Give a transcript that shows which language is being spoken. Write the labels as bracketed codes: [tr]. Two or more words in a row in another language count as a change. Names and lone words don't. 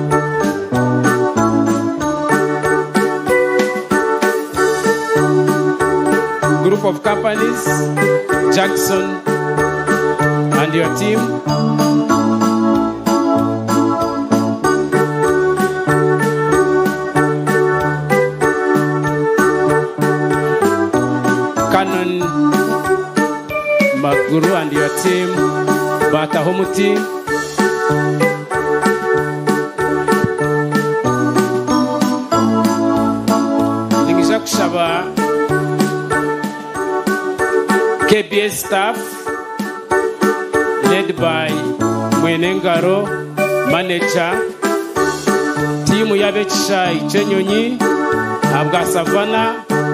[en] Group of companies, Jackson and your team. Canon Maguru and your team. [nyn] Batahomuti. Ningisha kushaba KBS staff led by Mwenengaro, manager, team Yabechisha Chenyonyi, Abga Savannah,